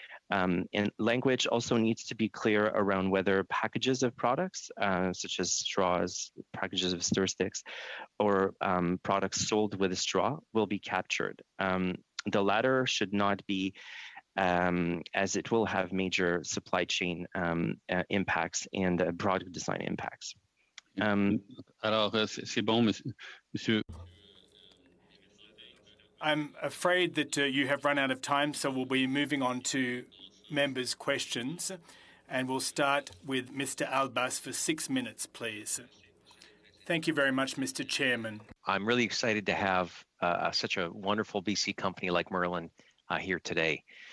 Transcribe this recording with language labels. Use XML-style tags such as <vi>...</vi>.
<en>And language also needs to be clear around whether packages of products, such as straws, packages of stir sticks, or products sold with a straw will be captured. The latter should not be, as it will have major supply chain impacts and product design impacts.</en> <fr>Alors, c'est bon, monsieur.</fr> <en>I'm afraid that you have run out of time, so we'll be moving on to members' questions. And we'll start with Mr. Albas for 6 minutes, please. Thank you very much, Mr. Chairman. I'm really excited to have such a wonderful BC company like Merlin here today.</en>